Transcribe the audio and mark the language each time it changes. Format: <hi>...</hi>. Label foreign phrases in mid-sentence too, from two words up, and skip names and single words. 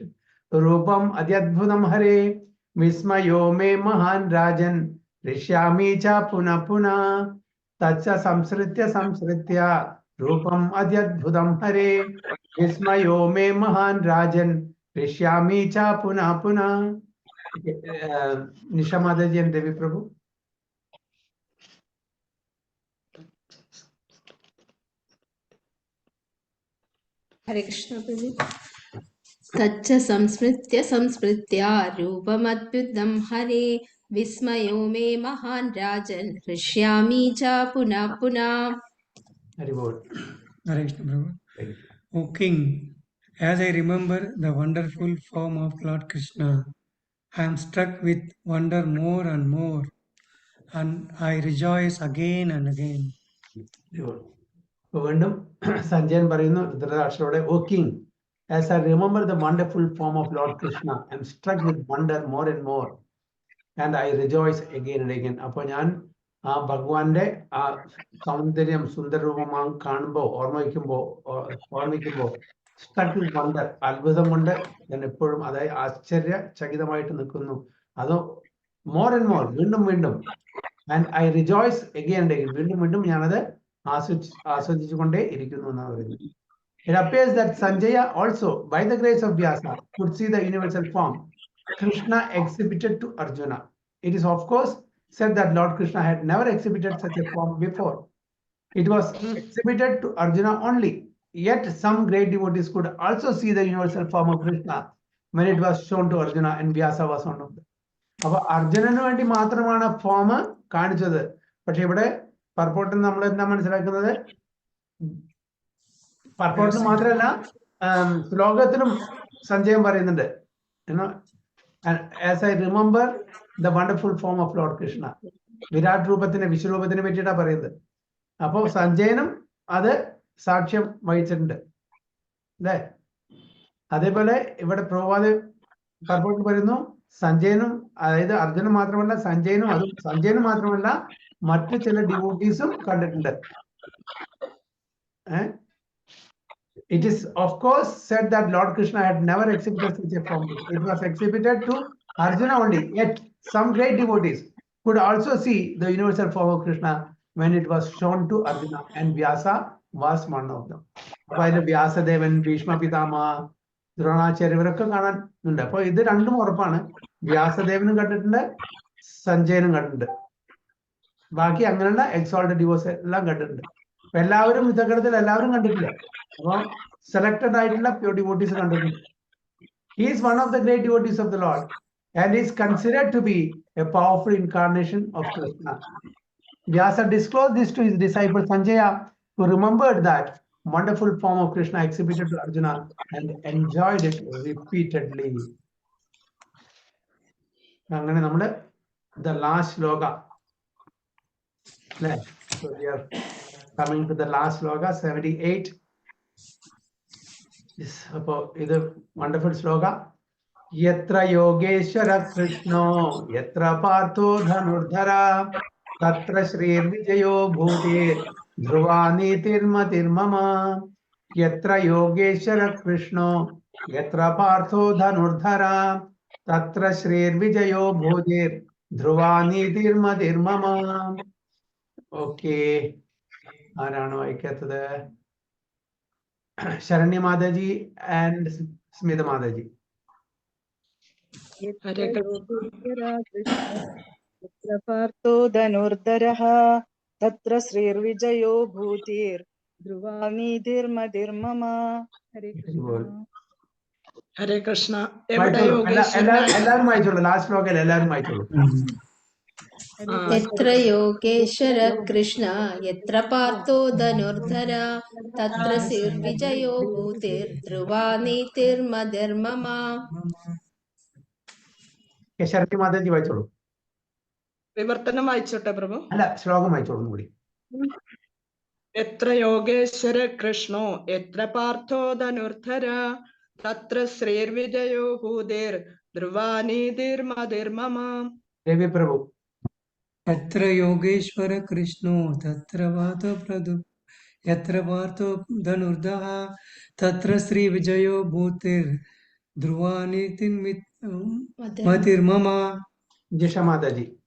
<sa>രൂപം അത്യദ്ഭുതം ഹരേ വിസ്മയോ മേ മഹാൻ രാജൻ ഋഷ്യാമി ച പുനഃ പുനഃ. തച്ച സംസൃത്യ രൂപം അത്യദ്ഭുതം ഹരേ വിസ്മയോ മേ മഹാൻ രാജൻ ഋഷ്യാമി ച പുനഃ പുനഃ.</sa> <ml>നിഷ മാതാജി and Devi Prabhu.</ml> <en>Hare Krishna Prabhu.</en> <sa>तच्च संस्मृत्य रूपमद्भुतं हरे विस्मयो मे महान् राजन् हृष्यामि च पुनः पुनः.</sa> <en>Very good. Hare Krishna, Prabhu. Thank you. O King, as I remember the wonderful form of Lord Krishna, I am struck with wonder more and more, and I rejoice again and again. Very good.</en> <ml>അപ്പൊ വീണ്ടും സഞ്ജയൻ പറയുന്നു ധൃതരാഷ്ട്രരോടെ,</ml> <en>O King, as I remember the wonderful form of Lord Krishna, I am struck with wonder more and more and I rejoice again and again.</en> <ml>അപ്പോൾ ഞാൻ ആ ഭഗവാന്റെ ആ സൗന്ദര്യം സുന്ദരരൂപമാ കാണുമ്പോൾ ഓർമ്മിക്കുമ്പോൾ</ml> <en>struck with wonder,</en> <ml>അത്ഭുതം കൊണ്ട് ഞാൻ എപ്പോഴും അതായത് ആശ്ചര്യചകിതമായിട്ട് നിൽക്കുന്നു. അത്</ml> <en>more and more,</en> <ml>വീണ്ടും വീണ്ടും,</ml> <en>and I rejoice again and again,</en> <ml>വീണ്ടും വീണ്ടും ഞാനത് ആസ്വദിച്ചുകൊണ്ടേ ഇരിക്കുന്നു എന്നാണ് പറയുന്നത്.</ml> <en>It appears that Sanjaya also, by the grace of Vyasa, could see the universal form Krishna exhibited to Arjuna. It is of course said that Lord Krishna had never exhibited such a form before. It was exhibited to Arjuna only. Yet some great devotees could also see the universal form of Krishna when it was shown to Arjuna, and Vyasa was one of them.</en> <ml>അപ്പൊ അർജുനന് വേണ്ടി മാത്രമാണ് ഫോം കാണിച്ചത്. പക്ഷെ ഇവിടെ പർപ്പോട്ടിൽ നമ്മൾ എന്താ മനസ്സിലാക്കുന്നത്, പർപ്പോട്ടിൽ മാത്രമല്ല ശ്ലോകത്തിലും സഞ്ജയം പറയുന്നുണ്ട്,</ml> <en>as I remember the wonderful form of Lord Krishna.</en> <ml>വിരാട് രൂപത്തിന്, വിശ്വരൂപത്തിനെ പറ്റിയിട്ടാണ് പറയുന്നത്. അപ്പോൾ സഞ്ജയനും അത് സാക്ഷ്യം വഹിച്ചിട്ടുണ്ട് അല്ലേ. അതേപോലെ ഇവിടെ പ്രഭുപാദ് പർപ്പോട്ടിൽ പറയുന്നു, സഞ്ജയനും, അതായത് അർജുനൻ മാത്രമല്ല സഞ്ജയനും, അതും സഞ്ജയനും മാത്രമല്ല മറ്റു ചില ഡിവോട്ടീസും കണ്ടിട്ടുണ്ട്.</ml> <en>It is of course said that Lord Krishna had never exhibited such a form. It was exhibited to Arjuna only. Yet some great devotees could also see the universal form of Krishna when it was shown to Arjuna, and Vyasa was one of them.</en> <ml>അപ്പൊ വ്യാസദേവൻ, ഭീഷ്മ പിതാമഹ, ദ്രോണാചാര്യ ഇവരൊക്കെ കാണാനുണ്ട്. അപ്പൊ ഇത് രണ്ടും ഉറപ്പാണ്, വ്യാസദേവനും കണ്ടിട്ടുണ്ട്, സഞ്ജയനും കണ്ടിട്ടുണ്ട്, ബാക്കി അങ്ങനെയുള്ള</ml> <en>exalted divorce</en> <ml>എല്ലാം കണ്ടിട്ടുണ്ട്. അപ്പൊ എല്ലാവരും യുദ്ധഘട്ടത്തിൽ എല്ലാവരും കണ്ടിട്ടില്ല. അപ്പൊ സെലക്ടഡ് ആയിട്ടുള്ള</ml> <en>pure devotees</en> <ml>കണ്ടിട്ടുണ്ട്.</ml> <en>He is one of the great devotees of the Lord and is considered to be a powerful incarnation of Krishna. Vyasa disclosed this to his disciple Sanjaya, who remembered that wonderful form of Krishna exhibited to Arjuna and enjoyed it repeatedly.</en> <ml>അങ്ങനെ നമ്മുടെ</ml> <en>the last sloka. So we are coming to the last sloka, 78.</en> <ml>അപ്പോ ഇത് വണ്ടർഫുൾ ശ്ലോക.</ml> <sa>യത്ര യോഗേശ്വര കൃഷ്ണോ യത്ര പാർത്ഥോ ധനുർധര തത്ര ശ്രീർവിജയോ ഭൂതേർ ധ്രുവാ നീതിർമതിർമമ. യത്ര യോഗേശ്വര കൃഷ്ണോ യത്ര പാർത്ഥോ ധനുർധര തത്ര ശ്രീർവിജയോ ഭൂതേർ ധ്രുവാ നീതിർമതിർമമ.</sa> <ml>ഓക്കെ, ആരാണ് വായിക്കാത്തത്? ശരണ്യ മാതാജി ആൻഡ് സ്മിത മാതാജി.</ml> <sa>यत्र पार्थो धनुर्धरः तत्र श्रीर्विजयो भूतिर् ध्रुवा नीतिर्मतिर्मम. हरे कृष्ण. ഹരേ കൃഷ്ണ.</sa> <ml>എല്ലാവരും വായിച്ചോളൂ, ലാസ്റ്റ് ശ്ലോകം എല്ലാവരും വായിച്ചോളൂ.</ml> <sa>यत्र योगेश्वर कृष्ण यत्र पार्थो धनुर्धर तत्र श्रीर्विजयो भूतिर्ध्रुवा नीतिर्मतिर्मम.</sa> <ml>ശരണ്യ മാതാജി വായിച്ചോളൂ. വിവർത്തനം വായിച്ചോട്ടെ പ്രഭു? അല്ല, ശ്ലോകം വായിച്ചോളൂ കൂടി.</ml> <sa>എത്ര യോഗേശ്വര കൃഷ്ണോ എത്ര പാർത്ഥോ ധനുർധര തത്ര ശ്രീർവിജയോ ഭൂതിർ ധ്രുവാ നീതിർമതിർമമ.</sa> <ml>രവി പ്രഭു.</ml> <sa>यत्र योगेश्वर कृष्णो तत्र पार्थो धनुर्धरः तत्र श्री विजयो भूतिर् ध्रुवा नीतिर्मतिर्मम.</sa> <ml>ജിഷ മാതാജി.</ml>